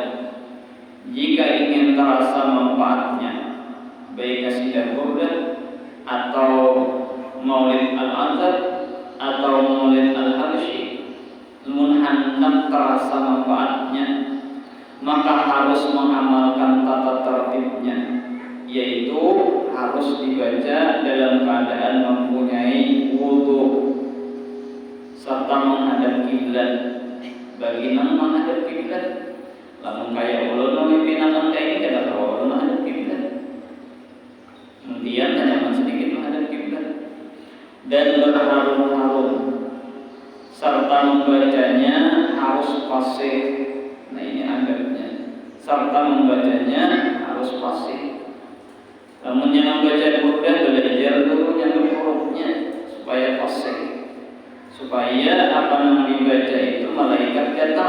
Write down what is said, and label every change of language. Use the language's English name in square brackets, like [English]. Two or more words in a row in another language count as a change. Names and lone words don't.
[Indonesian] jika ingin terasa manfaatnya, baik qasidah burdah atau maulid al-azhar atau maulid al-habsyi, hendak terasa manfaatnya, maka harus mengamalkan tata tertibnya, yaitu harus dibaca dalam keadaan mempunyai wudu serta menghadap kiblat. [Banjar] Bagi yang menghadap kiblat, lamun kaya ulun memimpinakan kayak ini kada perlu menghadap kiblat. [Indonesian] Kemudian tanyakan sedikit menghadap kiblat dan berharum-harum serta membacanya harus fasih. Nah, ini adabnya. Serta membacanya harus fasih. Namun yang membaca burdah belajar dulu yang hurufnya supaya fasih, supaya apa yang dibaca itu malaikat datang.